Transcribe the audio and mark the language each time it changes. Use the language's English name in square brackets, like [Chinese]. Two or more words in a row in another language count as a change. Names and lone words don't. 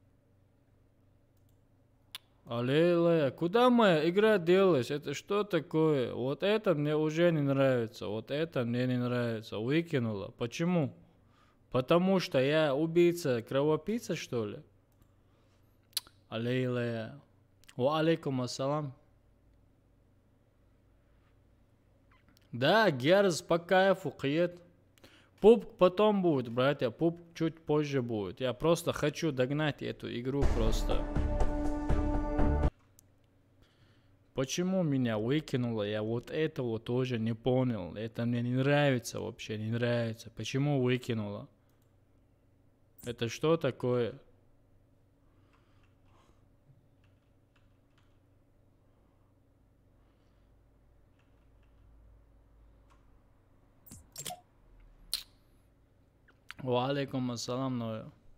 [Russian] Аллилуйя, куда моя игра делась? Это что такое? Вот это мне уже не нравится. Вот это мне не нравится. Выкинула. Почему? Потому что я убийца, кровопийца, что ли? Аллилуйя. [Arabic] وعليكم السلام. [Russian] Да, Герз по кайфу, киет. Пуп потом будет, братья, пуп чуть позже будет. Я просто хочу догнать эту игру просто. Почему меня выкинуло? Я вот этого тоже не понял. Это мне не нравится вообще, не нравится. Почему выкинуло? Это что такое? [Arabic] وعليكم السلام, [Russian] Ноя.